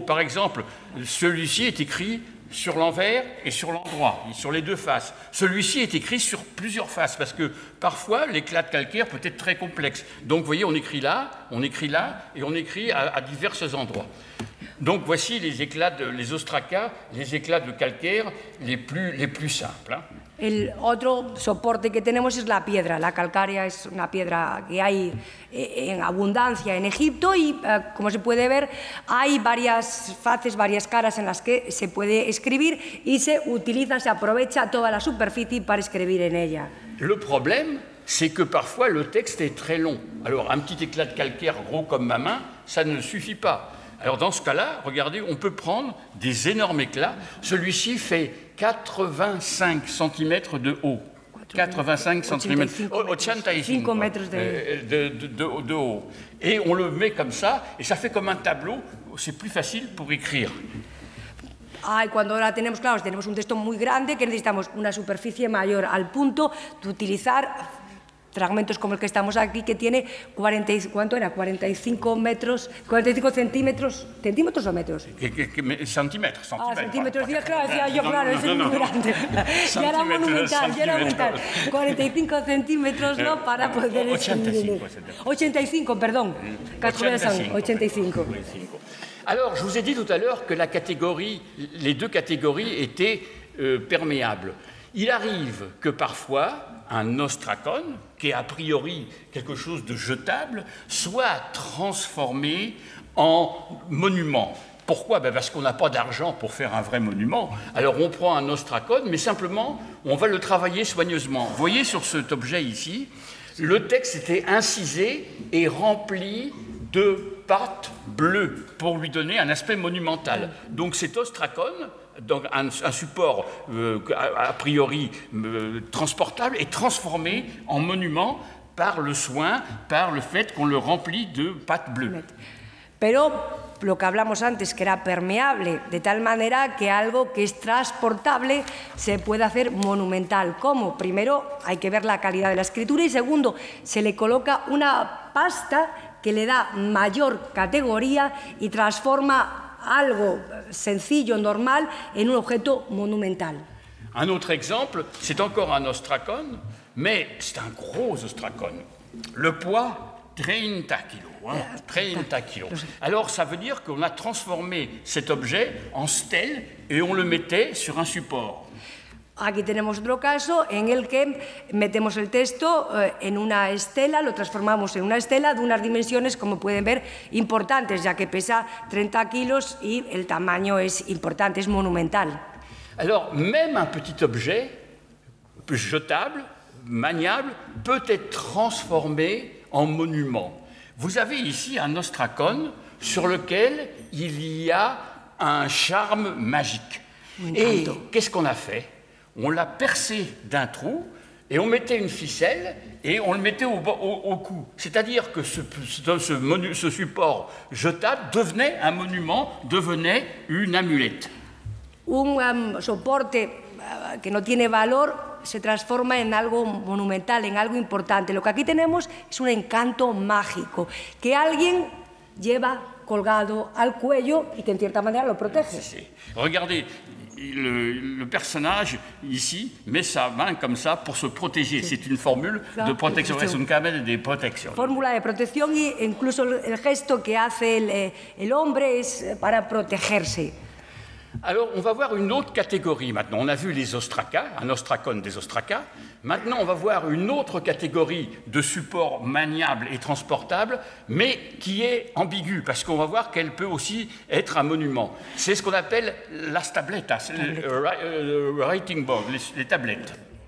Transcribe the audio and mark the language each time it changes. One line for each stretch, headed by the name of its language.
French: Par exemple, celui-ci est écrit sur l'envers et sur l'endroit, sur les deux faces. Celui-ci est écrit sur plusieurs faces, parce que parfois, l'éclat de calcaire peut être très complexe. Donc, vous voyez, on écrit là, et on écrit à divers endroits. Donc, voici les ostracas, les éclats de calcaire les plus simples. Hein.
Spanish: El otro soporte que tenemos es la piedra. La calcárea es una piedra que hay en abundancia en Egipto y, como se puede ver, hay varias faces, varias caras en las que se puede escribir y se aprovecha toda la superficie para escribir en ella.
French: Le problème, c'est que parfois le texte est très long. Alors, un petit éclat de calcaire gros comme ma main, ça ne suffit pas. Alors, dans ce cas-là, regardez, on peut prendre des énormes éclats. Celui-ci fait 85 cm de haut. 85 cm. 85 mètres de haut. Et on le met comme ça, et ça fait comme un tableau. C'est plus facile pour écrire.
Spanish: Y cuando ahora tenemos un texto muy grande que necesitamos una superficie mayor al punto de utilizar fragmentos como el que estamos aquí, que tiene 45 metros, 45 centímetros, ¿centímetros o metros? Centímetros. Centímetros, claro, yo, claro, es muy grande. Ya era monumental, 45 centímetros, ¿no?, para poder escribir. 85, perdón. 85.
French: Alors, je vous ai dit tout à l'heure que les deux catégories étaient perméables. Il arrive que parfois, un ostracone, qui est a priori quelque chose de jetable, soit transformé en monument. Pourquoi? Parce qu'on n'a pas d'argent pour faire un vrai monument. Alors on prend un ostracone, mais simplement, on va le travailler soigneusement. Vous voyez sur cet objet ici, le texte était incisé et rempli de pâte bleue pour lui donner un aspect monumental. Donc cet ostracone, donc un support a priori transportable, est transformé en monument par le soin, par le fait qu'on le remplit de pâte bleue.
Spanish: Pero lo que hablamos antes, que era permeable, de tal manera que algo que es transportable se puede hacer monumental. ¿Cómo? Primero, hay que ver la calidad de la escritura y segundo, se le coloca una pasta que le da mayor categoría y transforma algo sencillo, normal, en un objeto monumental.
French: Un autre exemple, c'est encore un ostracone, mais c'est un gros ostracone. Le poids, 30 kilos. 30 kilos. Alors, ça veut dire qu'on a transformé cet objet en stèle et on le mettait sur un support.
Spanish: Aquí tenemos otro caso en el que metemos el texto en una estela, lo transformamos en una estela de unas dimensiones, como pueden ver, importantes, ya que pesa 30 kilos y el tamaño es importante, es monumental.
French: Alors, même un petit objet jetable, maniable, peut être transformé en monument. Vous avez ici un ostracone sur lequel il y a un charme magique. Et qu'est-ce qu'on a fait? On l'a percé d'un trou et on mettait une ficelle et on le mettait au cou. C'est-à-dire que ce support jetable devenait un monument, devenait une amulette.
Spanish: Un soporte que no tiene valor se transforma en algo monumental, en algo importante. Lo que aquí tenemos es un encanto mágico que alguien lleva colgado al cuello y que en cierta manera lo protege. Sí.
French: Regardez. le personnage, ici, met sa main comme ça pour se protéger. C'est une formule de
Spanish: protección, es un cable de protección. Fórmula de protección y incluso el gesto que hace el hombre es para protegerse.
French: Alors, on va voir une autre catégorie maintenant. On a vu les ostracas, un ostracone des ostracas. Maintenant, on va voir une autre catégorie de support maniable et transportable, mais qui est ambiguë, parce qu'on va voir qu'elle peut aussi être un monument. C'est ce qu'on appelle
Spanish: las tabletas,
French: le
English: writing board,
French: les tablettes.